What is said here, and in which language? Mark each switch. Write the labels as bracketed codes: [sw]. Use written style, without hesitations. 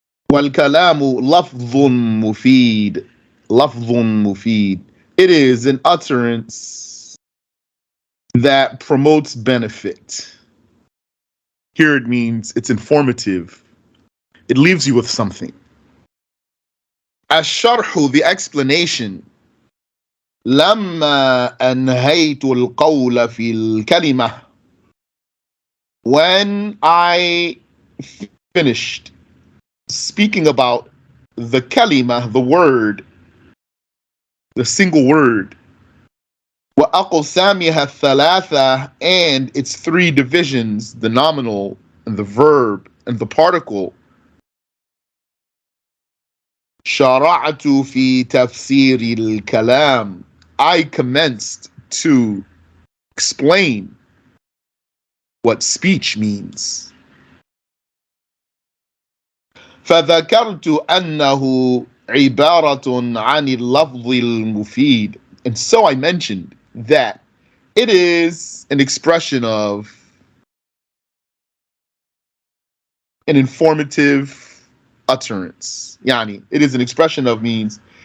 [ar] Wal-kalamu lafdhun mufid. Lafdhun mufid. [en] It is an utterance that promotes benefit. Here it means it's informative. It leaves you with something. Ash-sharhu, the explanation. [ar] لما أنهيت القول في الكلمة. [en] When I finished speaking about the kalima, the word, the single word, [ar] وأقسامها الثلاثة, [en] and its three divisions, the nominal and the verb and the particle. [ar] شرعت في تفسير الكلام. [en] I commenced to explain what speech means. [ar] فذكرت أنه عبارة عن اللفظ المفيد. [en] And so I mentioned that it is an expression of an informative utterance. Yani, it is an expression of means.